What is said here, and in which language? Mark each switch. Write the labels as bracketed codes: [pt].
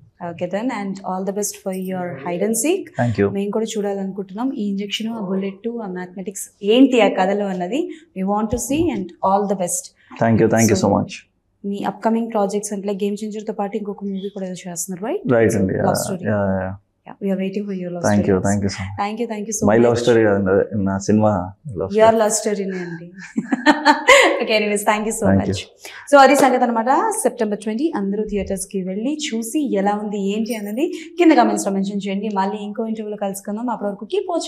[en] Okay then, and all the best for your hide and seek. [te] మేము కూడా చూడాలనుకుంటున్నాం ఈ injection, ఆ బుల్లెట్, ఆ మ్యాథమెటిక్స్ ఏంటి ఆ కథలో అన్నది. [en] We want to see, and all the best. Thank you so much. [te] మీ upcoming projects అంటే గేమ్ చేంజర్ తో పాటు ఇంకొక మూవీ కూడా ఏదో చేస్తున్నారు, రైట్? రైట్ అండి. [en] We are waiting for your love story. Thank you so much. My love story [te] kadandi, na cinema love story. Your love story ne andi. [en] Okay, anyways, thank you so much. [te] So adi సంగతి అన్నమాట. September 20 అందరూ theatres కి వెళ్ళి చూసి ఎలా ఉంది ఏంటి అన్నది కింద కామెంట్స్ లో మెన్షన్ చేయండి. మళ్ళీ ఇంకో ఇంటర్వ్యూలో కలుసుకుందాం. అప్పటి వరకు కీప్ వాచింగ్.